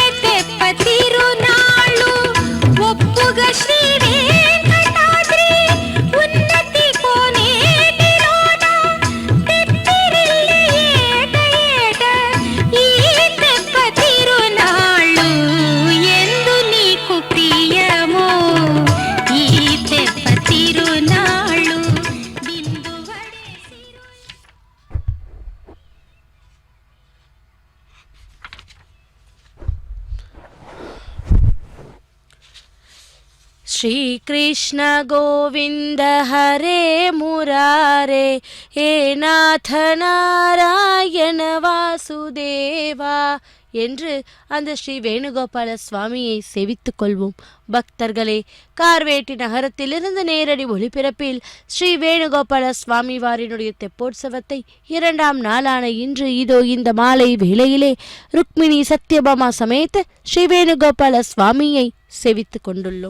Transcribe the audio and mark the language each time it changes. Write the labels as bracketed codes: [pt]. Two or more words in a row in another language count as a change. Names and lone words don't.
[te] తెప్ప తిరునాళ్ళు ఒప్పుగా శ్రీ వెంకటాద్రి ఉన్నతి కోనేటిలోన తెప్పిరిల్లి ఏట ఏట ఈ తెప్ప తిరునాళ్ళు ఎందు నీకు ప్రియమో ఈ తెప్ప తిరునాళ్ళు బిందువడే సిరు [sa] శ్రీకృష్ణ గోవింద హరే முராரே ஹே நாத நாராயண வாசுதேவா [ta] என்று அந்த ஸ்ரீ வேணுகோபால சுவாமியை செவித்துக் கொள்வோம். பக்தர்களே, கார்வேட்டி நகரத்திலிருந்து நேரடி ஒளிபரப்பில் ஸ்ரீ வேணுகோபால சுவாமி வாரினுடைய தெப்போற்சவத்தை 2ஆம் நாளான இன்று இதோ இந்த மாலை வேளையிலே ருக்மிணி சத்யபாமா சமேத ஸ்ரீ வேணுகோபால சுவாமியை செவித்துக் கொண்டுள்ளோம்.